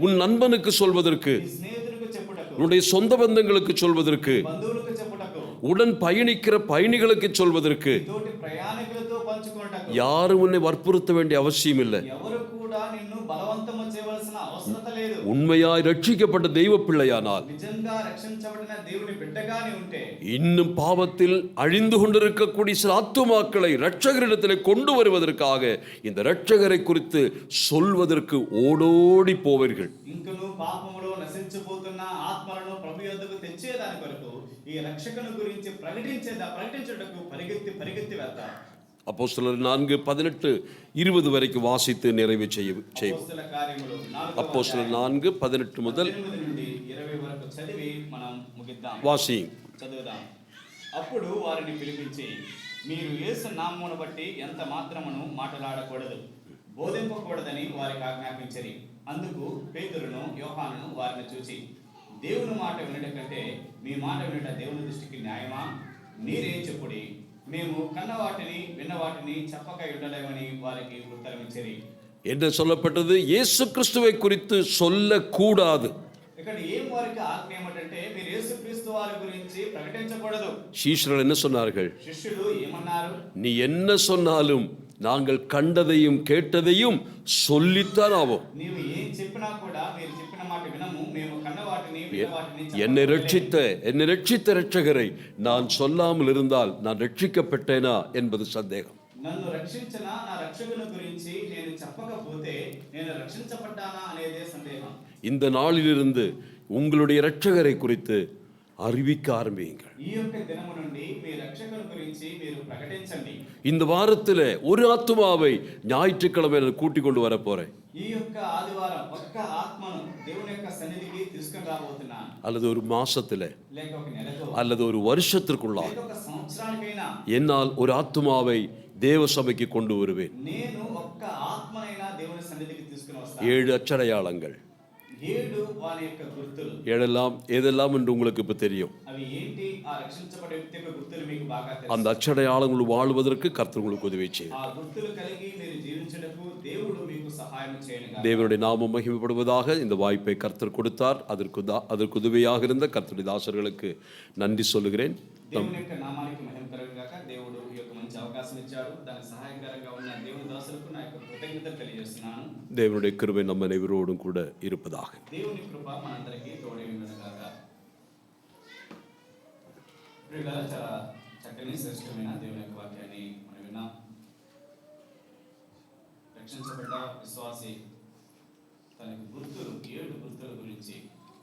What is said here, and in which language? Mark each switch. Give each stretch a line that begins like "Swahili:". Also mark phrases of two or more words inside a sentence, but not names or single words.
Tamil: உன் நண்பனுக்கு சொல்வதற்கு,
Telugu: నీ స్నేహితులకు చెప్పుటకు,
Tamil: உன்னுடைய சொந்த பந்தங்களுக்கு சொல்வதற்கு,
Telugu: బంధువులకు చెప్పుటకు,
Tamil: உடன் பயணிக்கிற பயணிகளுக்கு சொல்வதற்கு
Telugu: తోటి ప్రయాణికులతో పంచుకొనుటకు
Tamil: யாரும் உன்னை வற்புறுத்த வேண்டிய அவசியம் இல்லை.
Telugu: ఎవరు కూడా నిన్ను బలవంతము చేయవలసిన అవసరం లేదు.
Tamil: உண்மையாய் ரட்சிக்கப்பட்ட தெய்வ பிள்ளையானால்,
Telugu: నిజంగా రక్షించబడిన దేవుని బిడ్డగానే ఉంటే,
Tamil: இன்னும் பாவத்தில் அழிந்து கொண்டிருக்கக்கூடிய சில ஆத்துமாக்களை இரட்சகரிடத்திலே கொண்டு வருவதற்காக இந்த இரட்சகரை குறித்து சொல்வதற்கு ஓடோடி போவீர்கள்.
Telugu: ఇంకను పాపములో నశించిపోతున్న ఆత్మలను ప్రభు యొద్దకు తెచ్చేదాని కొరకు ఈ రక్షకుని గురించి ప్రకటించుటకు పరిగెత్తి వెళ్తారు.
Tamil: அப்போஸ்தலர் 4:18-20 வரைக்கும் வாசித்து நிறைவு செய்யும்.
Telugu: అపోస్తల కార్యములు 4వ
Tamil: அப்போஸ்தலர் 4:18 முதல்
Telugu: 18 నుండి 20 వరకు చదివి మనం ముగిద్దాం.
Tamil: வாசி.
Telugu: చదువుదాం. అప్పుడు వారిని పిలిపించి, మీరు యేసు నామమును బట్టి ఎంత మాత్రమును మాట్లాడకూడదు, బోధింపకూడదని వారికి ఆజ్ఞాపించిరి. అందుకు పేతురును యోహానును వారిని చూసి, దేవుని మాట వినట కంటే మీ మాట వినట దేవుని దృష్టికి న్యాయమా? మీరే చెప్పుడి, మేము కన్నవాటిని విన్నవాటిని చెప్పక ఉండలేమని వారికి ఉత్తరమిచ్చిరి.
Tamil: என்ன சொல்லப்பட்டது? இயேசு கிறிஸ்துவை குறித்து சொல்லக்கூடாது.
Telugu: ఇక్కడ ఏం వారికి ఆజ్ఞ ఏమిటంటే మీరు యేసు క్రీస్తు వారి గురించి ప్రకటించకూడదు.
Tamil: சீஷர்கள் என்ன சொன்னார்கள்?
Telugu: శిష్యులు ఏమన్నారు?
Tamil: நீ என்ன சொன்னாலும் நாங்கள் கண்டதையும் கேட்டதையும் சொல்லித்தான் ஆவோம்.
Telugu: నీవు ఏం చెప్పినా కూడా మీరు చెప్పిన మాట వినము, మేము కన్నవాటిని విన్నవాటిని
Tamil: என்னை ரட்சித்த இரட்சகரை நான் சொல்லாமல் இருந்தால் நான் ரட்சிக்கப்பட்டேனா என்பது சந்தேகம்.
Telugu: నన్ను రక్షించిన నా రక్షకుని గురించి నేను చెప్పకపోతే నేను రక్షించబడ్డానా అనేదే సందేహం.
Tamil: இந்த நாளிலிருந்து உங்களுடைய இரட்சகரை குறித்து அறிவிக்க ஆரம்பியுங்கள்.
Telugu: ఈ యొక్క దినము నుండి మీ రక్షకుని గురించి మీరు ప్రకటించండి.
Tamil: இந்த வாரத்தில் ஒரு ஆத்துமாவை ஞாயிற்றுக்கிழமை நான் கூட்டிக் கொண்டு வர போறேன்.
Telugu: ఈ యొక్క ఆదివారం ఒక్క ఆత్మను దేవుని యొక్క సన్నిధికి తీసుకొని రాబోతున్నాను.
Tamil: அல்லது ஒரு மாசத்துல,
Telugu: లేక ఒక నెలకు,
Tamil: அல்லது ஒரு வருஷத்திற்குள்ளா
Telugu: లేక ఒక సంవత్సరానికైనా
Tamil: என்னால் ஒரு ஆத்துமாவை தேவ சபைக்கு கொண்டு வருவேன்.
Telugu: నేను ఒక్క ఆత్మనైనా దేవుని సన్నిధికి తీసుకొని వస్తాను.
Tamil: 7 அச்சடையாளங்கள்,
Telugu: 7 వాని యొక్క గుర్తులు.
Tamil: ஏதெல்லாம் என்று உங்களுக்கு இப்ப தெரியும்.
Telugu: అవి ఏంటి? ఆ రక్షించబడే వ్యక్తి యొక్క గుర్తులు మీకు బాగా తెలుసు.
Tamil: அந்த அச்சடையாளங்கள் வாழ்வதற்கு கர்த்தர் உங்களுக்கு உதவி செய்யும்.
Telugu: ఆ గుర్తులు కలిగి మీరు జీవించుటకు దేవుడు మీకు సహాయం చేయనుగా.
Tamil: தேவனுடைய நாமம் மகிமைப்படுவதாக. இந்த வாய்ப்பை கர்த்தர் கொடுத்தார். அதற்கு உதவியாக இருந்த கர்த்தருடைய தாசர்களுக்கு நன்றி சொல்லுகிறேன்.
Telugu: దేవుని యొక్క నామానికి మహిమ కలుగుగాక. దేవుడు ఈ యొక్క మంచి అవకాశం ఇచ్చాడు. దానికి సహాయకరంగా ఉన్న దేవుని దాసులకు నా యొక్క కృతజ్ఞతలు తెలియజేస్తున్నాను.
Tamil: தேவனுடைய கிருபை நம்ம அனைவரோடும் கூட இருப்பதாக.
Telugu: దేవుని కృప మనందరికీ తోడై ఉండుగాక. ప్రియులారా, చాలా చక్కని శ్రేష్టమైన దేవుని యొక్క వాక్యాన్ని మనం విన్నాం. రక్షించబడ్డ విశ్వాసి తనకి 7 గుర్తుల గురించి